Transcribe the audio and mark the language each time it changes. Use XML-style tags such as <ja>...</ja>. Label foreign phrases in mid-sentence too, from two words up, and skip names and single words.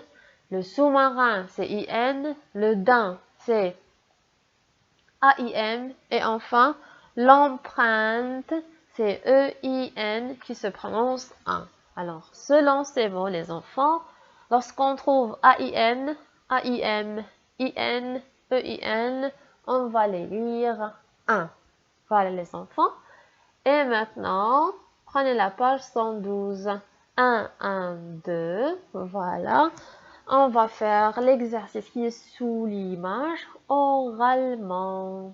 <fr>Le sous-marin, c'est I-N. Le daim, c'est A-I-M. Et enfin, l'empreinte, c'est E-I-N qui se prononce 1. Alors, selon ces mots, les enfants, lorsqu'on trouve A-I-N, A-I-M, I-N, E-I-N, on va les lire 1. Voilà les enfants. Et maintenant, prenez la page 112. 1, 1, 2, voilà. On va faire l'exercice qui est sous l'image oralement.</fr>